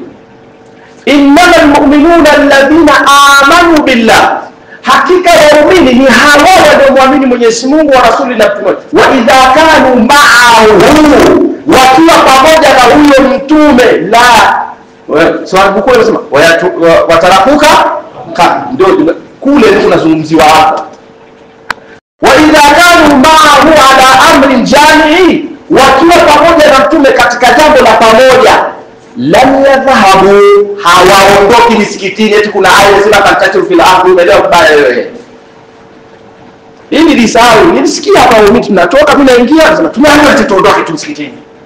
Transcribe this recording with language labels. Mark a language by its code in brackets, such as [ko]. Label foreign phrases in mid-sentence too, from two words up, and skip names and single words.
[ar] إنما المؤمنون الذين آمنوا بالله, [sw] hakika waumini ni hawa wanaomwamini Mwenyezi Mungu wa rasuli na mtume. [ar] وإذا كانوا معه, [sw] wakiwa pamoja na huyo mtume. La swali buku linasema watarakuka ndio kule tunazungumziwa hapa. [ar] وإذا كانوا معه على أمر جامع, [sw] wakiwa pamoja na mtume katika jambo la pamoja. [ar] لم يذهبوا, [sw] hawaondoki misikitini eti kuna aya inasema [ar] فانتشروا في الأرض. [sw] Umeelewa kubaya wewe? Hii nilisahau, nilisikia hapa mimi tunatoka mimi naingia nasema tumeambiwa eti tuondoke tu msikitini.